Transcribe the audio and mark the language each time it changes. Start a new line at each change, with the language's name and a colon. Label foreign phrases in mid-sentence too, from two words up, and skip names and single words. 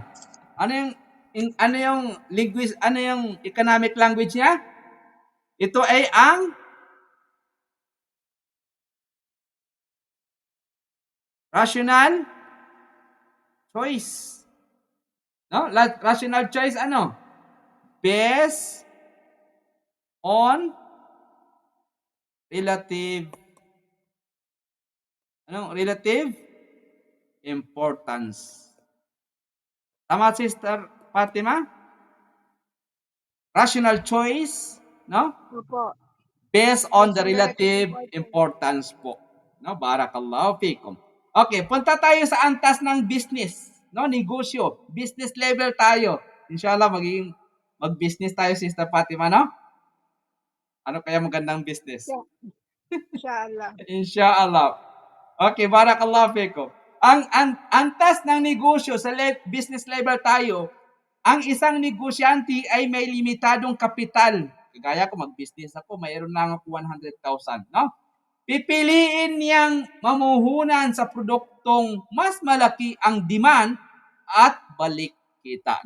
Filipino: Ano yung language, ano yung
English: economic language
Filipino: niya? Ito ay ang
English: rational choice.
Filipino: No?
English: Rational choice
Filipino: ano?
English: Based on relative importance.
Filipino: Tama, Sister Fatima?
English: Rational choice,
Filipino: no? Opo.
English: Based on the relative importance po.
Filipino: No?
Arabic: بارك الله فيكم.
Filipino: Okay, punta tayo sa antas ng business, no? Negosyo,
English: business level
Filipino: tayo.
Arabic: إن شاء الله
Filipino: mag-business tayo, Sister Fatima, no? Ano kaya magandang business?
Arabic: إن شاء الله. إن شاء الله. Okay, بارك الله فيكم.
Filipino: Ang antas ng negosyo sa
English: business level
Filipino: tayo, ang isang negosyante ay may limitadong kapital. Kagaya ko, mag-business ako, mayroon lang ako 100,000, no? Pipiliin niyang mamuhunan sa produktong mas malaki ang demand at balik kita.